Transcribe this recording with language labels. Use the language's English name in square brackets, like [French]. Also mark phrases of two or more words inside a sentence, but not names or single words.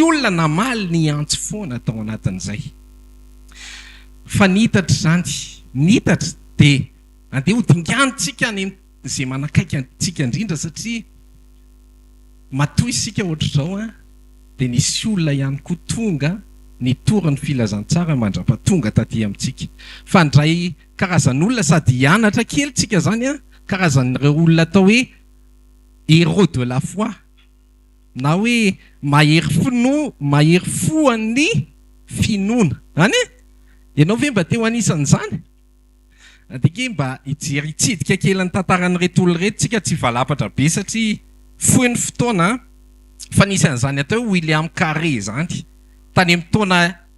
[Malagasy] olona namaly ny antso foana tao anatin'izay fa nitatra zany nitatra dia andeha ho dingantsika any izay manakaiky antsika indrindra satria matoy isika ohatr'izao a dia nisy olona ihany koa tonga nitory ny filazantsara mandra-patonga taty amintsika fa ndray karazan'olona sady hianatra kely tsika zany a karazan'ireo olona atao hoe [French] héros de la foi [Malagasy] na hoe mahery fo an'ny finoana any ianao ve mba teo anisan'izany adike mba hijery hitsidika kely ny tantaran'ireto olona reto tsika tsy valapatra be satria fohy ny fotoana fa nisy an'izany atao hoe William Carré zany tany amin'ny taona